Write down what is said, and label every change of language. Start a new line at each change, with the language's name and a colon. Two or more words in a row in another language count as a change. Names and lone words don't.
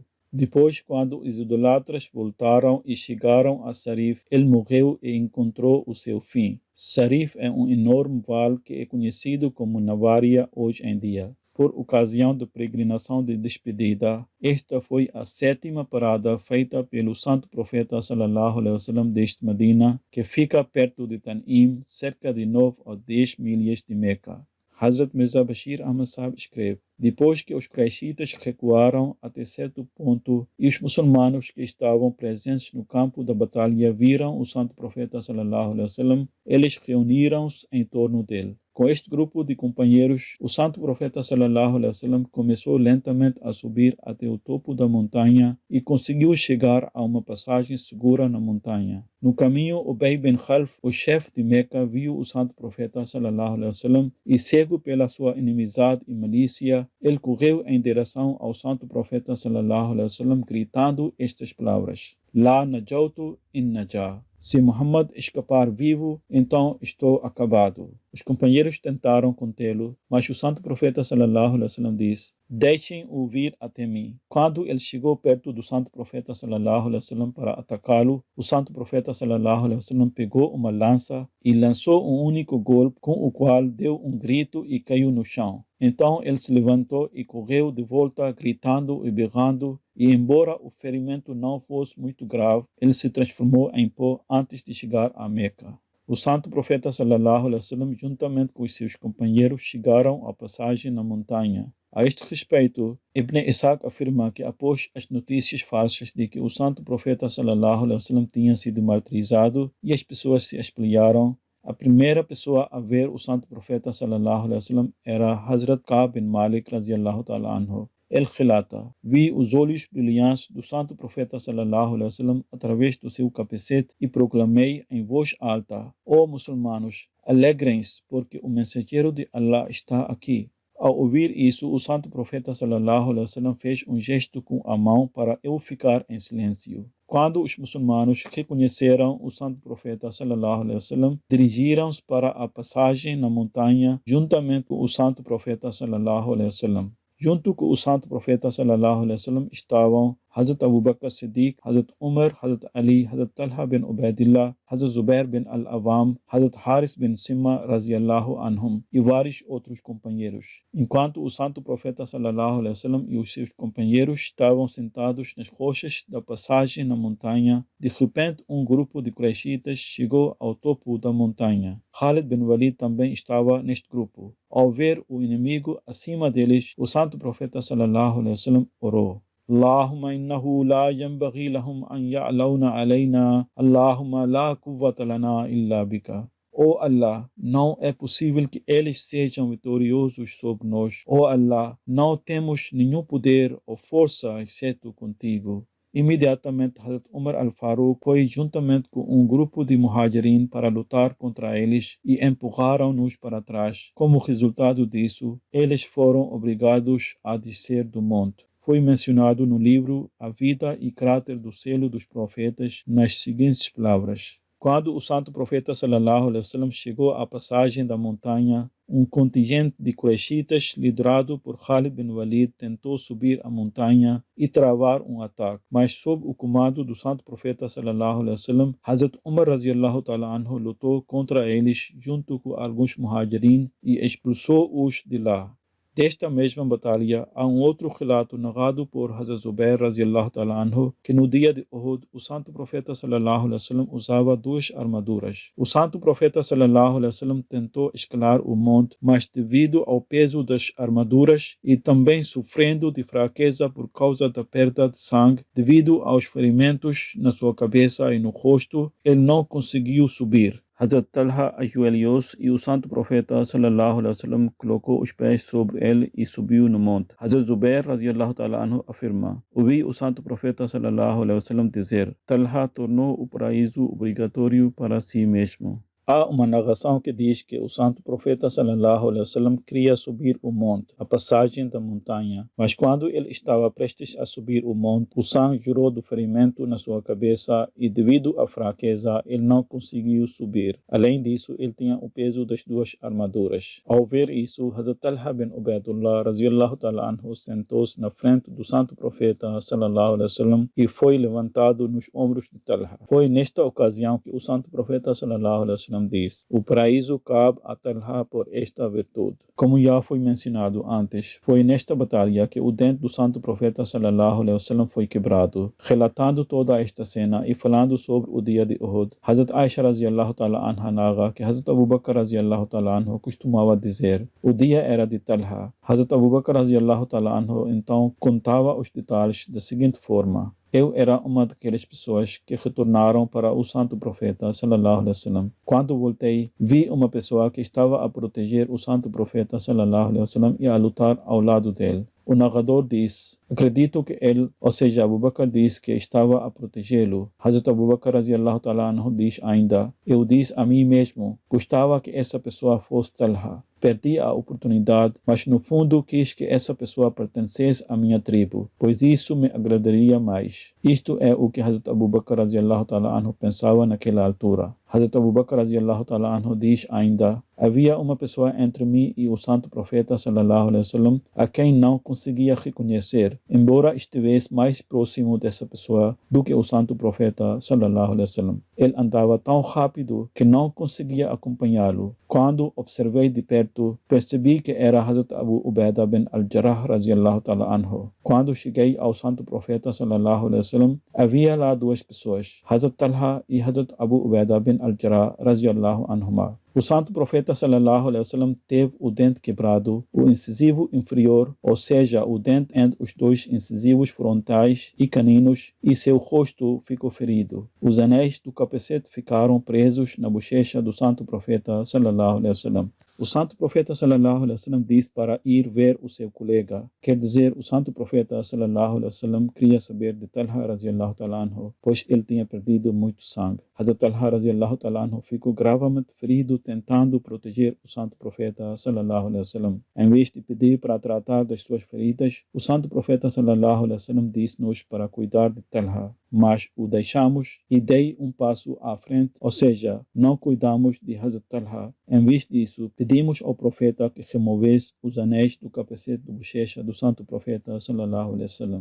Portuguese: Depois, quando os idolatras voltaram e chegaram a Sarif, ele morreu e encontrou o seu fim. Sarif é um enorme vale que é conhecido como Navaria hoje em dia. Por ocasião da peregrinação de despedida, esta foi a 7ª parada feita pelo santo profeta
Arabic: صلى الله عليه وسلم
Portuguese: deste Medina, que fica perto de Tanim, cerca de 9 ou 10 milhas de Meca. Hazrat Mirza Bashir Ahmad Sahib escreve: depois que os Quraishitas recuaram até certo ponto e os muçulmanos que estavam presentes no campo da batalha viram o santo profeta
Arabic: صلى الله عليه وسلم,
Portuguese: eles reuniram-se em torno dele. Com este grupo de companheiros, o santo profeta
Arabic: صلى الله عليه وسلم
Portuguese: começou lentamente a subir até o topo da montanha e conseguiu chegar a uma passagem segura na montanha. No caminho, Ubay bin Khalf, o chefe de Meca, viu o santo profeta
Arabic: صلى الله عليه وسلم
Portuguese: e, cego pela sua inimizade e malícia, ele correu em direção ao santo profeta
Arabic: صلى الله عليه وسلم
Portuguese: gritando estas palavras:
Arabic: لا نجوت إن نجا.
Portuguese: Se Muhammad escapar vivo, então estou acabado. Os companheiros tentaram contê-lo, mas o santo profeta
Arabic: صلى الله عليه وسلم
Portuguese: disse: deixem-o vir até mim. Quando ele chegou perto do santo profeta
Arabic: صلى الله عليه وسلم
Portuguese: para atacá-lo, o santo profeta
Arabic: صلى الله عليه وسلم
Portuguese: pegou uma lança e lançou um único golpe, com o qual deu um grito e caiu no chão. Então ele se levantou e correu de volta, gritando e berrando, e embora o ferimento não fosse muito grave, ele se transformou em pó antes de chegar a Meca. O santo profeta
Arabic: صلى الله عليه وسلم,
Portuguese: juntamente com os seus companheiros, chegaram à passagem na montanha. A este respeito, Ibn Ishaq afirma que após as notícias falsas de que o santo profeta
Arabic: صلى الله عليه وسلم
Portuguese: tinha sido martirizado e as pessoas se espalharam, a primeira pessoa a ver o santo profeta
Arabic: صلى الله عليه وسلم
Portuguese: era Hazrat Ka'b bin Malik
Arabic: رضي الله تعالى عنه.
Portuguese: Ele relata: vi os olhos brilhantes do santo profeta
Arabic: صلى الله عليه وسلم
Portuguese: através do seu capacete e proclamei em voz alta: ó muçulmanos, alegrem-se, porque o mensageiro de Allah está aqui. Ao ouvir isso, o santo profeta
Arabic: صلى الله عليه وسلم
Portuguese: fez um gesto com a mão para eu ficar em silêncio. Quando os muçulmanos reconheceram o santo profeta
Arabic: صلى الله عليه وسلم,
Portuguese: dirigiram-se para a passagem na montanha juntamente com o santo profeta
Arabic: صلى الله عليه وسلم.
Portuguese: Junto com o santo profeta
Arabic: صلى الله عليه وسلم
Portuguese: estavam Hazrat Abu Bakr Siddiq, Hazrat Umar, Hazrat Ali, Hazrat Talha bin Ubaidillah, Hazrat Zubair bin Al-Awam, Hazrat Haris bin Simma
Arabic: رضي الله عنهم
Portuguese: e vários outros companheiros. Enquanto o santo profeta
Arabic: صلى الله عليه وسلم
Portuguese: e os seus companheiros estavam sentados nas rochas da passagem na montanha, de repente um grupo de Quraishitas chegou ao topo da montanha. Khalid bin Walid também estava neste grupo. Ao ver o inimigo acima deles, o santo profeta
Arabic: صلى الله عليه وسلم
Portuguese: orou:
Arabic: اللهم إنه لا ينبغي لهم أن يعلونا علينا، اللهم لا قوة لنا إلا بك.
Portuguese: Oh Allah, não é possível que eles sejam vitoriosos sobre nós. Oh Allah, não temos nenhum poder ou força exceto contigo. Imediatamente, Hazrat Umar al-Faruq foi juntamente com um grupo de muhajirin para lutar contra eles e empurraram-nos para trás. Como resultado disso, eles foram obrigados a descer do monte. Foi mencionado no livro A Vida e Caráter do Selo dos Profetas nas seguintes palavras: quando o santo profeta
Arabic: صلى الله عليه وسلم
Portuguese: chegou à passagem da montanha, um contingente de Quraishitas liderado por Khalid bin Walid tentou subir a montanha e travar um ataque, mas sob o comando do santo profeta
Arabic: صلى الله عليه وسلم,
Portuguese: Hazrat Umar
Arabic: رضي الله تعالى عنه
Portuguese: lutou contra eles junto com alguns muhajirin e expulsou-os de lá. Desta mesma batalha, há um outro relato narrado por Hazrat Zubair
Arabic: رضي الله تعالى عنه,
Portuguese: que no dia de Uhud, o santo profeta
Arabic: صلى الله عليه وسلم
Portuguese: usava duas armaduras. O santo profeta
Arabic: صلى الله عليه وسلم
Portuguese: tentou escalar o monte, mas devido ao peso das armaduras e também sofrendo de fraqueza por causa da perda de sangue, devido aos ferimentos na sua cabeça e no rosto, ele não conseguiu subir. Hazrat Talha ajoelhou-se e o santo profeta
Arabic: صلى الله عليه وسلم
Portuguese: colocou os pés sobre ele e subiu no monte. Hazrat Zubair
Arabic: رضي الله تعالى عنه
Portuguese: afirma: ouvi o santo profeta
Arabic: صلى الله عليه وسلم
Portuguese: dizer: Talha tornou o paraíso obrigatório para si mesmo. Há uma narração que diz que o santo profeta
Arabic: صلى الله عليه وسلم
Portuguese: queria subir o monte, a passagem da montanha, mas quando ele estava prestes a subir o monte, o sangue jorrou do ferimento na sua cabeça e devido à fraqueza ele não conseguiu subir. Além disso, ele tinha o peso das duas armaduras. Ao ver isso, Hazrat Talha bin Ubaidullah
Arabic: رضي الله تعالى عنه
Portuguese: sentou-se na frente do santo profeta
Arabic: صلى الله عليه وسلم
Portuguese: e foi levantado nos ombros de Talha. Foi nesta ocasião que o santo profeta
Arabic: صلى الله عليه وسلم وسلم
Portuguese: diz: o paraíso cabe a Talha por esta virtude. Como já foi mencionado antes, foi nesta batalha que o dente do santo profeta
Arabic: صلى الله عليه وسلم
Portuguese: foi quebrado. Relatando toda esta cena e falando sobre o dia de Uhud, Hazrat Aisha
Arabic: رضي الله تعالى عنها
Portuguese: narra que Hazrat Abu Bakr
Arabic: رضي الله تعالى عنه
Portuguese: costumava dizer: o dia era de Talha. Hazrat Abu Bakr
Arabic: رضي الله تعالى عنه
Portuguese: então contava os detalhes da seguinte forma: eu era uma daquelas pessoas que retornaram para o santo profeta
Arabic: صلى الله عليه وسلم.
Portuguese: Quando voltei, vi uma pessoa que estava a proteger o santo profeta
Arabic: صلى الله عليه وسلم
Portuguese: e a lutar ao lado dele. O narrador diz: acredito que ele, ou seja, Abu Bakr, diz que estava a protegê-lo. Hazrat Abu Bakr
Arabic: رضي الله تعالى عنه
Portuguese: diz ainda: eu disse a mim mesmo, gostava que essa pessoa fosse Talha. Perdi a oportunidade, mas no fundo quis que essa pessoa pertencesse à minha tribo, pois isso me agradaria mais. Isto é o que Hazrat Abu Bakr
Arabic: رضي الله تعالى عنه
Portuguese: pensava naquela altura. Hazrat Abu Bakr
Arabic: رضي الله تعالى عنه
Portuguese: diz ainda: havia uma pessoa entre mim e o santo profeta
Arabic: صلى الله عليه وسلم
Portuguese: a quem não conseguia reconhecer, embora estivesse mais próximo dessa pessoa do que o santo profeta
Arabic: صلى الله عليه وسلم.
Portuguese: Ele andava tão rápido que não conseguia acompanhá-lo. Quando observei de perto, percebi que era Hazrat Abu Ubaidah bin al-Jarrah
Arabic: رضي الله تعالى عنه.
Portuguese: Quando cheguei ao santo profeta
Arabic: صلى الله عليه وسلم,
Portuguese: havia lá duas pessoas, Hazrat Talha e Hazrat Abu Ubaidah bin al-Jarrah
Arabic: رضي الله عنهما.
Portuguese: O santo profeta
Arabic: صلى الله عليه وسلم
Portuguese: teve o dente quebrado, o incisivo inferior, ou seja, o dente entre os dois incisivos frontais e caninos, e seu rosto ficou ferido. Os anéis do capacete ficaram presos na bochecha do santo profeta
Arabic: صلى الله عليه وسلم.
Portuguese: O santo profeta
Arabic: صلى الله عليه وسلم
Portuguese: disse para ir ver o seu colega. Quer dizer, o santo profeta
Arabic: صلى الله عليه وسلم
Portuguese: queria saber de Talha
Arabic: رضي الله تعالى عنه,
Portuguese: pois ele tinha perdido muito sangue. Hazrat Talha
Arabic: رضي الله تعالى عنه
Portuguese: ficou gravemente ferido tentando proteger o santo profeta
Arabic: صلى الله عليه وسلم.
Portuguese: Em vez de pedir para tratar das suas feridas, o santo profeta
Arabic: صلى الله عليه وسلم
Portuguese: disse-nos para cuidar de Talha, mas o deixamos e dei um passo à frente, ou seja, não cuidamos de Hazrat Talha. Em vez disso, pedimos ao profeta que removesse os anéis do capacete de bochecha do santo profeta
Arabic: صلى الله عليه وسلم.